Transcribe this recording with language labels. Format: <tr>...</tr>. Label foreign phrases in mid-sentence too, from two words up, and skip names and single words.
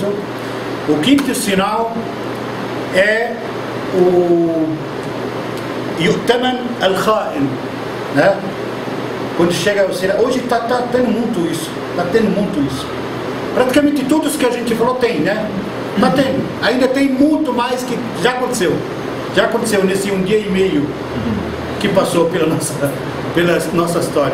<pt>O quinto sinal é o</pt> <ar>يؤتمن الخائن,</ar> <pt>né? quando chega ao Senado, hoje está tendo muito isso, praticamente tudo isso que a gente falou tem, né? Está tendo, ainda tem muito mais que já aconteceu nesse 1 dia e meio que passou pela nossa história.</pt>